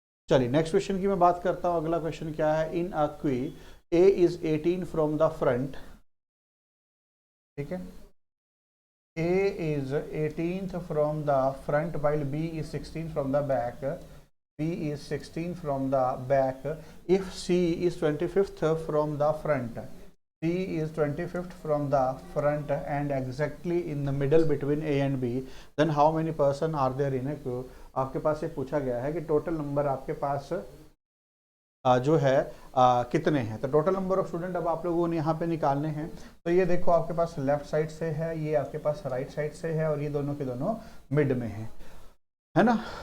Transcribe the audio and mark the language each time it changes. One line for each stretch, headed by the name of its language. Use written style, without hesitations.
Hindi: चलिए next question की मैं बात करता हूँ। अगला क्वेश्चन क्या है,
English: in a queue A is 18 from the front,
Hindi: ठीक है,
English: A is 18th from the front while B is 16 from the back. B is 16 from the back. If C is 25th from the front, C is 25th from the front and exactly in the middle between A and B, then how many person are there in a queue?
Hindi: आपके पास ये पूछा गया है कि total number आपके पास जो है कितने हैं, तो टोटल नंबर ऑफ स्टूडेंट अब आप लोगों ने यहाँ पे निकालने हैं। तो ये देखो आपके पास लेफ्ट साइड से है, ये आपके पास राइट साइड से है, और ये दोनों के दोनों मिड में है ना।